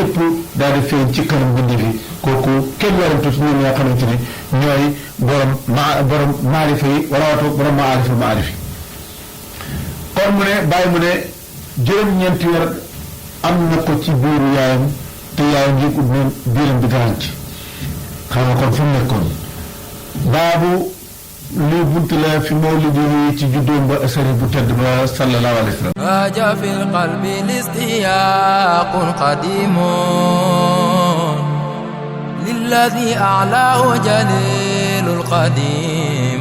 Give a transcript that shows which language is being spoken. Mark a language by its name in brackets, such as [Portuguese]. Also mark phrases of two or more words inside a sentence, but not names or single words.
[Wolof] cëpp daal di feeñ ci kanam bindi fi kooku kenn warantu si ñoom ñoo xamante ni ñooy borom maarifa yi warawato borom maarifa kon mu ne bàyyi mu ne juróom-ñeenti weer am na ko ci biiru yaayam te yaayam yëgut ne biiram bi garaan ci xam nga kon fu mu nekkoon baabu lii bunt la fi mawlidi ci juddoom ba asari bu tedd ba [Arabic] صلى الله عليه وسلم هاج في القلب الاستياق قديم للذي أعلاه جليل القديم